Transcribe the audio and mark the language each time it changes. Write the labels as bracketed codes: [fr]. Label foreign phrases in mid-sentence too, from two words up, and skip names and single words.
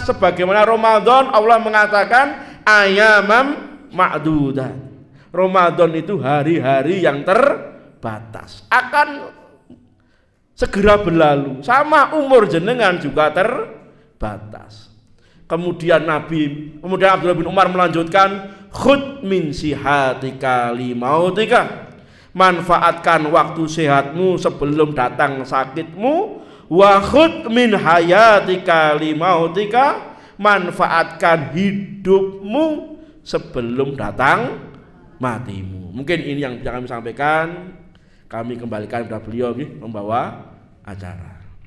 [id] Sebagaimana Ramadan Allah mengatakan [ar] ayamam ma'dudat. [id] Ramadan itu hari-hari yang terbatas, akan segera berlalu. Sama umur jenengan juga terbatas. Kemudian Abdullah bin Umar melanjutkan, [ar] khud min sihatika limautika. [id] Manfaatkan waktu sehatmu sebelum datang sakitmu. [ar] Wa khud min hayatika limautika. [id] Manfaatkan hidupmu sebelum datang matimu. Mungkin ini yang bisa kami sampaikan. Kami kembalikan kepada beliau membawa acara.